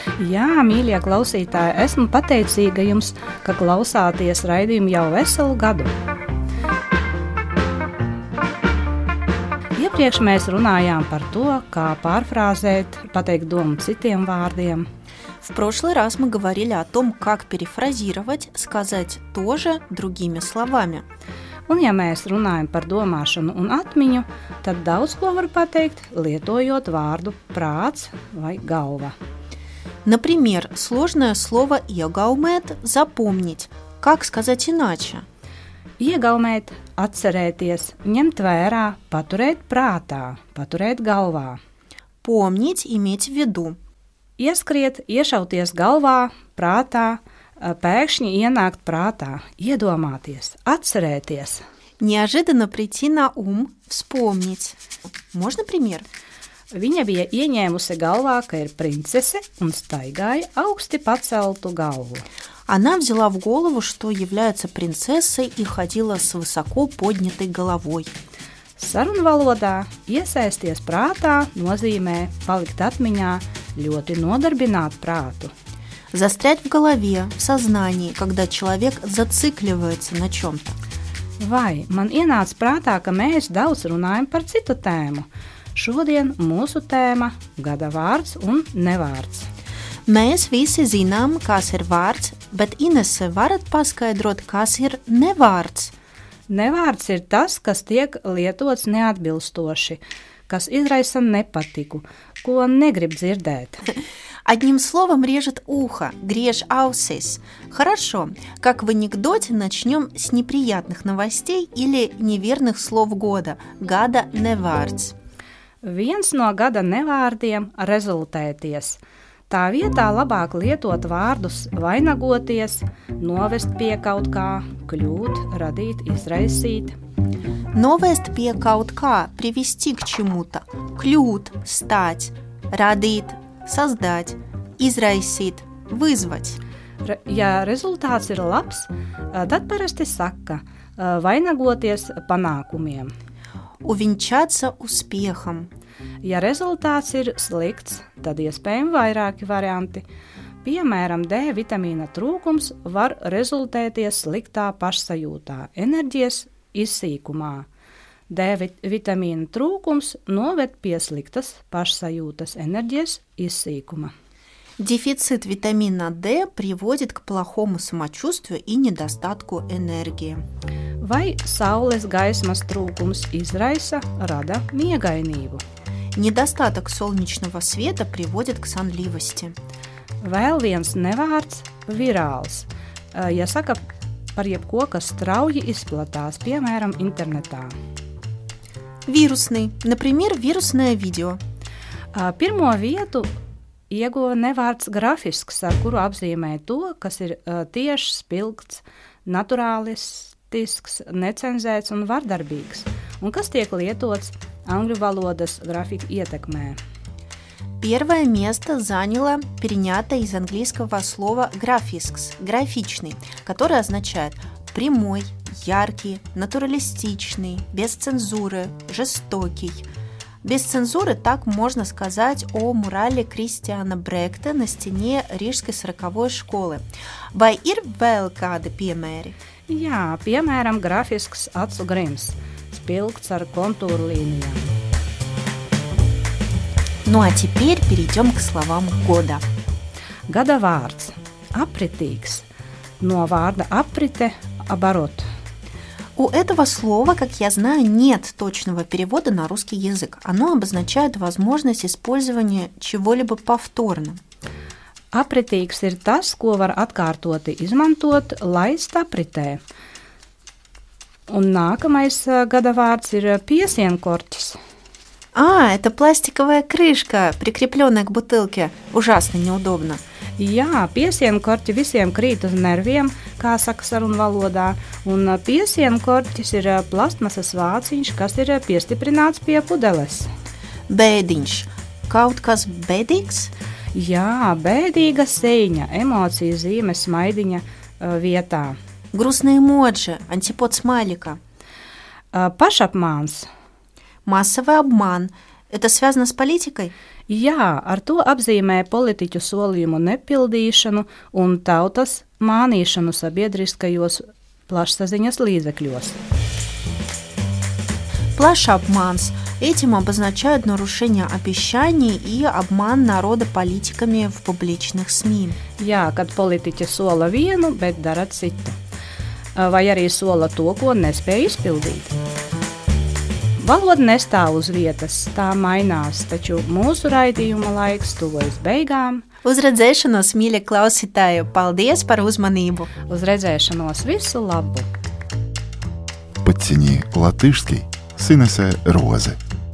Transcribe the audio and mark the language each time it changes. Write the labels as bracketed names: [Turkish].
[Latvian] Jā, mīļie klausītāji, esmu pateicīga jums, ka klausāties raidījumu jau veselu gadu. Iepriekš mēs runājām par to, kā pārfrāzēt, pateikt domu citiem vārdiem. [Russian] В прошлый раз мы говорили о том, как перефразировать, сказать тоже другими словами. [Latvian] Un ja mēs runājam par domāšanu un atmiņu, tad daudz ko var pateikt, lietojot vārdu prāts vai galva. [Russian] Например, сложное слово «iegaumēt» – запомнить. Как сказать иначе? [Latvian] Iegaumēt, atcerēties, ņemt vērā, paturēt prātā, paturēt galvā. [Russian] Помнить, иметь в виду. [Latvian] Ieskriet, iešauties galvā, prātā, pēkšņi ienākt prātā, iedomāties, atcerēties. [Russian] Неожиданно прийти на ум, вспомнить. Можно пример? [Latvian] Viņa bija ieņēmusi galvā, ka ir princese un staigāja augsti paceltu galvu. [Russian] Она взяла в голову, что является принцессой и ходила с высоко поднятой головой. [Latvian] Sarunvalodā iesaisties prātā nozīmē palikt atmiņā, ļoti nodarbināt prātu. [Russian] Застрять в голове, в сознании, когда человек зацикливается на чем-то. [Latvian] Vai man ienāca prātā, ka mēs daudz runājam par citu tēmu? Šodien mūsu tēma – gada vārds un nevārds. Mēs visi zinām, kas ir vārds, bet Inese, varat paskaidrot, kas ir nevārds? Nevārds ir tas, kas tiek lietots neatbilstoši, kas izraisa nepatiku, ko negrib dzirdēt. [Russian] Одним словом режет ухо, [Latvian] грежь ausis. [Russian] Хорошо, как в анекдоте начнем с неприятных новостей или неверных слов года. [Latvian] Gada nevārds. Viens no gada nevārdiem – rezultēties. Tā vietā labāk lietot vārdus vainagoties, novest pie kaut kā, kļūt, radīt, izraisīt. Novest pie kaut kā, [Russian] привести к чему-то. Кļūt, стать, радīt, создать, израисīt, вызвать. [Latvian] Ja rezultāts ir labs, tad parasti saka vainagoties panākumiem. [Russian] Увенчаться успехом. [Latvian] Ja rezultāts ir slikts, tad iespējami vairāki varianti. Piemēram, D vitamīna trūkums var rezultēties sliktā pašsajūtā, enerģijas izsīkumā. D vitamīna trūkums noved pie sliktas pašsajūtas, enerģijas izsīkuma. [Russian] Дефицит витамина D приводит к плохому самочувствию и недостатку энергии. [Latvian] Vai saules gaismas trūkums izraisa, rada miegainību. [Russian] Недостаток солнечного света приводит к сонливости. [Latvian] Vēl viens nevārds – virāls. Ja saka par jebko, kas strauji izplatās, piemēram, internetā. [Russian] Вирусный, например, вирусное видео. [Latvian] Pirmo vietu ieguva nevārds grafisks, ar kuru apzīmē to, kas ir tieši spilgts, naturālistisks, necenzēts un vardarbīgs, un kas tiek lietots angļu valodas grafika ietekmē. [Russian] Первое место заняло перенятое из английского слова графискс, графичный, которое означает прямой, яркий, натуралистичный, без цензуры, жестокий. Без цензуры так можно сказать о мурале Кристиана Бректа на стене Рижской 40-й школы. [Latvian] Vai ir vēl kādi piemēri? Jā, piemēram, grafisks acu grims, spilgts ar kontūru līnijām. [Russian] Ну а теперь перейдем к словам года. [Latvian] Gada vārds – apritīgs, no vārda aprite – оборот. [Russian] У этого слова, как я знаю, нет точного перевода на русский язык. Оно обозначает возможность использования чего-либо повторно. [Latvian] Apritīgs ir tas, ko var atkārtoti izmantot, laist apritē. Un nākamais gada vārds ir piesienkorķis. [Russian] Это пластиковая крышка, прикрепленная к бутылке. Ужасно неудобно. [Latvian] Jā, piesienkorķi visiem krīt uz nerviem, kā saka sarunvalodā, un piesienkorķis ir plastmasas vāciņš, kas ir piestiprināts pie pudeles. Bēdiņš. Kaut kas bēdīgs? Jā, bēdīga seiņa, emociju zīme smaidiņa vietā. [Russian] Грустные эмоджи, антипод смайлика. [Latvian] Pašapmāns. [Russian] Массовый обман. Это связано с политикой? [Latvian] Jā, ar to apzīmē politiķu solījumu nepildīšanu un tautas mānīšanu sabiedriskajos plašsaziņas līdzekļos. Плашапманс. [Russian] Этим обозначают нарушение обещаний и обман народа политиками в публичных СМИ. [Latvian] Jā, kad politiķi sola vienu, bet dara citu. Vai arī sola to, ko nespēja izpildīt. Valoda nestāv uz vietas, tā mainās, taču mūsu raidījuma laiks tuvojas beigām. Uz redzēšanos, mīļie klausītāji, paldies par uzmanību! Uz redzēšanos, visu labu! [Russian] Подтяни латышский с Инессе Розе.